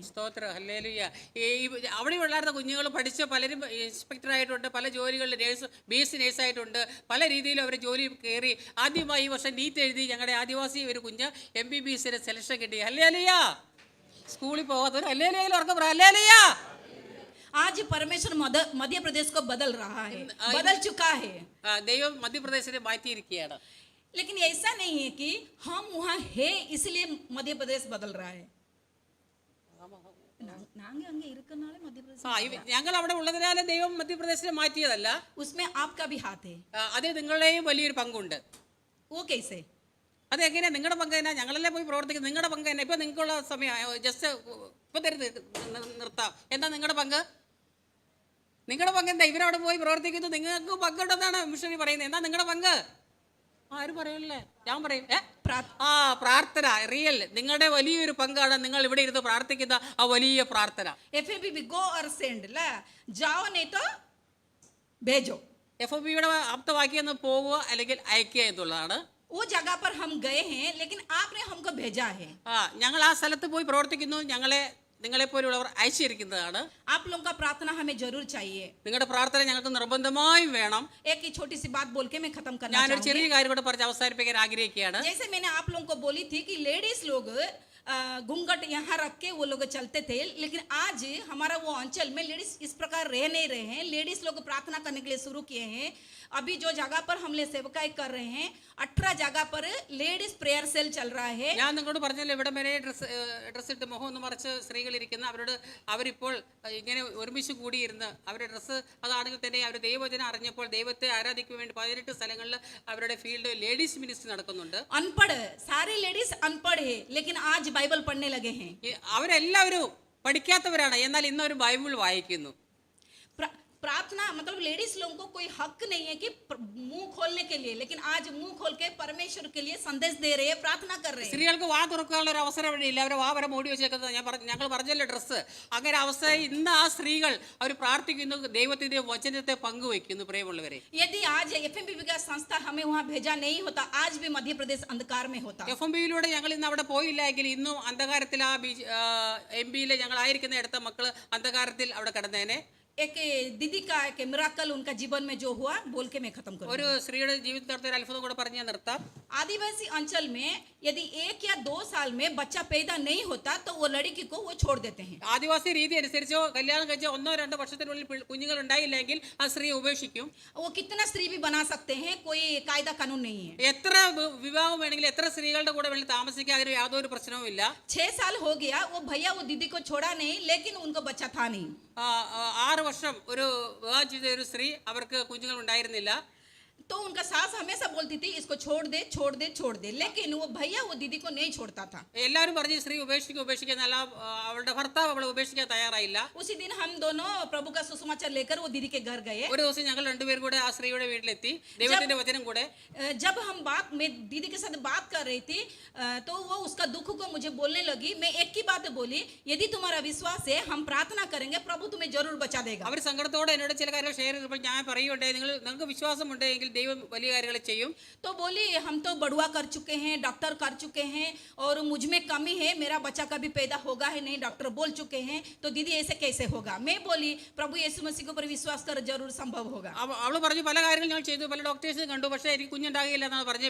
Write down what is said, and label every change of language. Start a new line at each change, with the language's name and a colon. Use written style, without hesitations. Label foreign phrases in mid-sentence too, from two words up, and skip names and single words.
Malayalam: സ്തോത്രം, ഹല്ലേലൂയ. അവിടെ വളർന്ന കുഞ്ഞുങ്ങൾ പഠിച്ച പലരും ഇൻസ്പെക്ടറായിട്ടുണ്ട്, പല ജോലികളിൽ BSc നേഴ്സായിട്ടുണ്ട്, പല രീതിയിലും അവർ ജോലി കയറി. ആദ്യമായി ഈ വർഷം നീറ്റ് എഴുതി ഞങ്ങളുടെ ആദിവാസി ഒരു കുഞ്ഞ് MBBSന് സെലക്ഷൻ കിട്ടി. ഹല്ലേലൂയ. സ്കൂളിൽ പോകാത്തവർ ഹല്ലേലൂയയിൽ ഉറക്കം പറ. ഹല്ലേലൂയ.
Hindi: आज परमेश्वर मध्य प्रदेश को बदल रहा है, बदल चुका है।
Malayalam: ദൈവം മധ്യപ്രദേശിനെ മാറ്റിയിരിക്കുകയാണ്.
Hindi: लेकिन ऐसा नहीं है कि हम वहाँ है इसलिए मध्य प्रदेश बदल रहा है।
Malayalam: ഞങ്ങൾ അവിടെ ഉള്ളതിനാലും ദൈവം മധ്യപ്രദേശിനെ മാറ്റിയതല്ല.
Hindi: उसमें आपका भी हाथ है।
Malayalam: അതിൽ നിങ്ങളുടെയും വലിയൊരു പങ്കുണ്ട്.
Hindi: वो कैसे?
Malayalam: അതെങ്ങനെയാ? നിങ്ങളുടെ പങ്ക് തന്നെ. ഞങ്ങളല്ലേ പോയി പ്രവർത്തിക്കുന്നത്. നിങ്ങളുടെ പങ്ക് തന്നെ. ഇപ്പൊ നിങ്ങൾക്കുള്ള സമയം ജസ്റ്റ് ഇപ്പൊ നിർത്താം. എന്താ നിങ്ങളുടെ പങ്ക്? നിങ്ങളുടെ പങ്ക് എന്താ? ഇവരവിടെ പോയി പ്രവർത്തിക്കുന്നു, നിങ്ങൾക്ക് പങ്കുണ്ടെന്നാണ് മിഷണറി പറയുന്നത്. എന്താ നിങ്ങളുടെ പങ്ക്? ആരും പറയല്ലേ? ഞാൻ പറയും. പ്രാർത്ഥന. റിയൽ നിങ്ങളുടെ വലിയൊരു പങ്കാണ് നിങ്ങൾ ഇവിടെ ഇരുന്ന് പ്രാർത്ഥിക്കുന്ന ആ വലിയ പ്രാർത്ഥന. FOBയുടെ ആപ്തവാക്യം പോവുക അല്ലെങ്കിൽ അയക്കുക എന്നുള്ളതാണ്.
Hindi: वो जगह पर हम गए हैं, लेकिन आपने हमको भेजा है।
Malayalam: ഞങ്ങൾ ആ സ്ഥലത്ത് പോയി പ്രവർത്തിക്കുന്നു. നിങ്ങളെ പോലുള്ളവർ അയച്ചിരിക്കുന്നതാണ്.
Hindi: आप लोगों का प्रार्थना हमें जरूर चाहिए.
Malayalam: നിങ്ങളുടെ പ്രാർത്ഥന ഞങ്ങൾക്ക് നിർബന്ധമായും വേണം.
Hindi: एक ही छोटी सी बात बोल के मैं खत्म करना
Malayalam: ഞാനൊരു ചെറിയ കാര്യം കൂടെ പറഞ്ഞ് അവസാനിപ്പിക്കാൻ ആഗ്രഹിക്കുകയാണ്.
Hindi: जैसे मैंने आप लोगों को बोली थी कि लेडीज लोग घूंघट यहाँ रख के वो लोग चलते थे, लेकिन आज हमारा वो अंचल में लेडीज इस प्रकार रह नहीं रहे हैं। लेडीज लोग प्रार्थना करने के लिए शुरू किए हैं। अभी जो जगह पर हम लोग सेवकाई कर रहे हैं, 18 जगह पर
English: ladies prayer cell
Hindi: चल रहा है.
Malayalam: ഞാൻ നിങ്ങളോട് പറഞ്ഞല്ലോ, ഇവിടെ വരെ ഡ്രസ് ഇട്ട് മുഖം ഒന്ന് മറച്ച് സ്ത്രീകൾ ഇരിക്കുന്ന അവരിപ്പോൾ ഇങ്ങനെ ഒരുമിച്ച് കൂടിയിരുന്ന് അവരുടെ ഡ്രസ്സ് അതാണെങ്കിൽ തന്നെ അവർ ദൈവവചനം അറിഞ്ഞപ്പോൾ ദൈവത്തെ ആരാധിക്കാൻ വേണ്ടി 18 സ്ഥലങ്ങളിൽ അവരുടെ
English: field ladies ministry
Malayalam: നടക്കുന്നുണ്ട്.
Hindi: अनपढ़ सारी लेडीज अनपढ़ है, लेकिन आज बाइबल पढ़ने लगे हैं.
Malayalam: അവരെല്ലാവരും പഠിക്കാത്തവരാണ്, എന്നാൽ ഇന്ന് അവർ ബൈബിൾ വായിക്കുന്നു.
Hindi: प्रार्थना मतलब लेडीज लोगों को कोई हक नहीं है कि मुंह खोलने के लिए, लेकिन आज मुंह खोल के परमेश्वर के लिए संदेश दे रहे हैं, प्रार्थना कर रहे हैं.
Malayalam: സ്ത്രീകൾക്ക് വാ തുറക്കാനുള്ള ഒരു അവസരം ഇവിടെ ഇല്ല. അവർ വാ വരെ മൂടി വെച്ചേക്കുന്നത് ഞങ്ങൾ പറഞ്ഞല്ലോ ഡ്രസ്സ്. അങ്ങനെ അവസ്ഥ ഇന്ന് ആ സ്ത്രീകൾ അവർ പ്രാർത്ഥിക്കുന്നു, ദൈവത്തിന്റെ വചനത്തെ പങ്കുവെക്കുന്നു. പ്രിയമുള്ളവരെ,
Hindi: यदि आज FMBB का संस्था हमें वहाँ भेजा नहीं होता, आज भी मध्य प्रदेश अंधकार में होता.
Malayalam: FMBയിലൂടെ ഞങ്ങൾ ഇന്ന് അവിടെ പോയില്ല എങ്കിൽ ഇന്നും അന്ധകാരത്തിൽ ആ MBയിലെ ഞങ്ങൾ ആയിരിക്കുന്ന ഇടത്തെ മക്കള് അന്ധകാരത്തിൽ അവിടെ കിടന്നേനെ.
Hindi: एक दीदी का एक मिराकल उनका जीवन में जो हुआ बोल के मैं खत्म करूंगा.
Malayalam: ഒരു സ്ത്രീയുടെ ജീവിതത്തിൽ നടന്ന ഒരു അത്ഭുതം കൂടെ പറഞ്ഞ് നിർത്താം.
Hindi: आदिवासी अंचल में यदि 1 या 2 साल में बच्चा पैदा नहीं होता तो वो लड़की को वो छोड़ देते हैं.
Malayalam: ആദിവാസി രീതി അനുസരിച്ചോ കല്യാണം കഴിച്ച 1-2 വർഷത്തിനുള്ളിൽ കുഞ്ഞുങ്ങൾ ഉണ്ടായില്ലെങ്കിൽ ആ സ്ത്രീ ഉപേക്ഷിക്കും.
Hindi: वो कितना स्त्री भी बना सकते हैं, कोई कायदा कानून नहीं है.
Malayalam: എത്ര വിവാഹം വേണമെങ്കിലും എത്ര സ്ത്രീകളുടെ കൂടെ വേണ്ടി താമസിക്കാൻ അതിന് യാതൊരു പ്രശ്നവും ഇല്ല.
Hindi: 6 साल हो गया, वो भैया वो दीदी को छोड़ा नहीं, लेकिन उनको बच्चा था नहीं.
Malayalam: 6 വർഷം ഒരു വിവാഹം ചെയ്ത ഒരു സ്ത്രീ അവർക്ക് കുഞ്ഞുങ്ങൾ ഉണ്ടായിരുന്നില്ല.
Hindi: तो उनका सास हमेशा बोलती थी इसको छोड़ दे छोड़ दे छोड़ दे, लेकिन वो भैया वो दीदी को नहीं छोड़ता था.
Malayalam: എല്ലാവരും പറഞ്ഞു സ്ത്രീ ഉപേക്ഷിക്കുന്നല്ല, അവളുടെ ഭർത്താവ് അവളെ ഉപേക്ഷിക്കാൻ തയ്യാറായില്ല.
Hindi: उसी दिन हम दोनों प्रभु का सुसमाचार लेकर वो दीदी के घर गए.
Malayalam: ഒരു ദിവസം ഞങ്ങൾ രണ്ടുപേരും കൂടെ ആ സ്ത്രീയുടെ വീട്ടിലെത്തി, ദൈവത്തിന്റെ വചനം കൂടെ.
Hindi: जब हम मैं दीदी के साथ बात कर रही थी तो वो उसका दुख को मुझे बोलने लगी. मैं एक ही बात बोली, यदि तुम्हारा विश्वास है हम प्रार्थना करेंगे, प्रभु तुम्हें जरूर बचा देगा.
Malayalam: അവർ സങ്കടത്തോടെ എന്നോട് ചില കാര്യങ്ങൾ ഷെയർ ചെയ്തപ്പോൾ ഞാൻ പറയുകയുണ്ടായി, നിങ്ങൾക്ക് വിശ്വാസം ഉണ്ടെങ്കിൽ ജീവിതത്തിൽ ദൈവം വലിയ കാര്യങ്ങൾ ചെയ്യും.
Hindi: तो बोली हम तो बढ़ुआ कर चुके हैं, डॉक्टर कर चुके हैं और मुझ में कमी है, मेरा बच्चा कभी पैदा होगा ही नहीं, डॉक्टर बोल चुके हैं. तो दीदी ऐसे कैसे होगा? मैं बोली प्रभु यीशु मसीह के ऊपर विश्वास कर जरूर संभव होगा.
Malayalam: അവള് പറഞ്ഞു പല കാര്യങ്ങൾ ഞാൻ ചെയ്തു, പല ഡോക്ടേഴ്സിനെ കണ്ടു, പക്ഷേ എനിക്ക് കുഞ്ഞുണ്ടാകില്ല എന്നാണ് പറഞ്ഞത്.